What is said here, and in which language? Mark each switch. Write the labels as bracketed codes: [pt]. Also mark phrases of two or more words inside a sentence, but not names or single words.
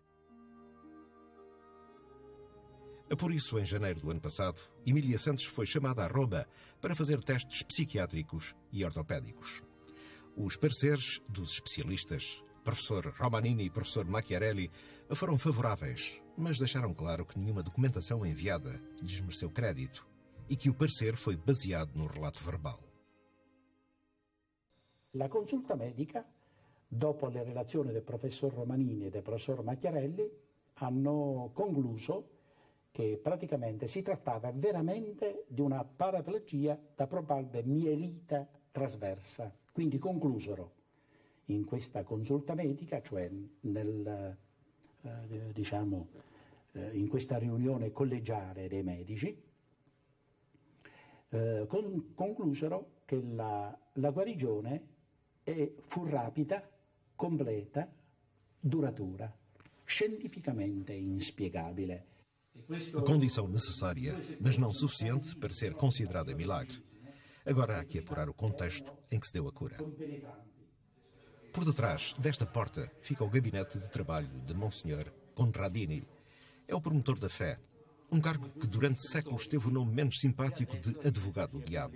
[pt] Por isso, em janeiro do ano passado, Emília Santos foi chamada a Roma para fazer testes psiquiátricos e ortopédicos. Os pareceres dos especialistas, professor Romanini e professor Macchiarelli, foram favoráveis, mas deixaram claro que nenhuma documentação enviada lhes mereceu crédito e que o parecer foi baseado no relato verbal. [it] La consulta medica, dopo le relazioni del professor Romanini e del professor Macchiarelli, hanno concluso che praticamente si trattava veramente di una paraplegia da probabile mielite trasversa. Quindi conclusero in questa consulta medica, cioè in questa riunione collegiale dei medici, conclusero che la guarigione fu rapida, completa, duratura, scientificamente inspiegabile. [pt] Condição necessária, mas não suficiente para ser considerada milagre. Agora há que apurar o contexto em que se deu a cura. Por detrás desta porta fica o gabinete de trabalho de Monsenhor Conradini. É o promotor da fé, um cargo que durante séculos teve o nome menos simpático de advogado do diabo.